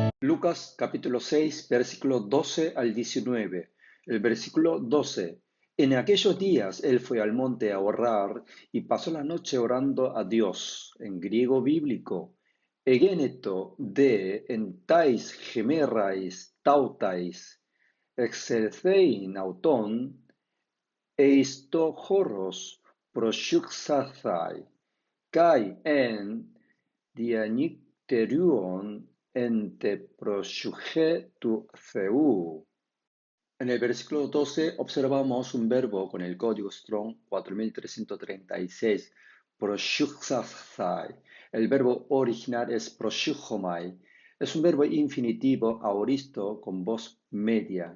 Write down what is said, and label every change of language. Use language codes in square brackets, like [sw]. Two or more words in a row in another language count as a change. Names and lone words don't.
[es] Lucas capítulo 6, versículo 12 al 19. El versículo 12. En aquellos días él fue al monte a orar y pasó la noche orando a Dios. En griego bíblico, [el] ἐγένετο δὲ ἐν ταῖς ἡμέραις ταύταις ἐξελθεῖν αὐτὸν εἰς τὸ ὄρος προσεύξασθαι καὶ ἦν διανυκτερεύων ἐν τῇ προσευχῇ τοῦ θεοῦ. [es] En el versículo 12 observamos un verbo con el código Strong 4336, proseuxathai. El verbo original es proseuchomai. Es un verbo infinitivo aoristo con voz media.